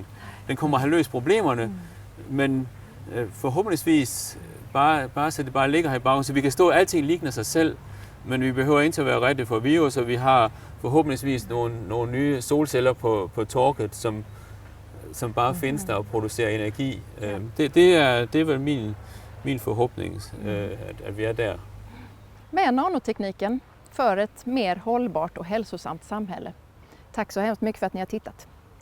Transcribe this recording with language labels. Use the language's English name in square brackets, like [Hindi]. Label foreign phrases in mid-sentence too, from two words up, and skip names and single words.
[Danish] Den kommer at have løst problemerne, men forhåbentligvis bare så det bare ligger her i baggrunden, så vi kan stå, at alting ligner sig selv, men vi behøver ikke at være redde for virus, og vi har forhåbentligvis nogle nye solceller på torket, som bare findes der og producerer energi. [Swedish] Det er vel min förhoppning att vi är där. Med nanotekniken för ett mer hållbart och hälsosamt samhälle. Tack så hemskt mycket för att ni har tittat.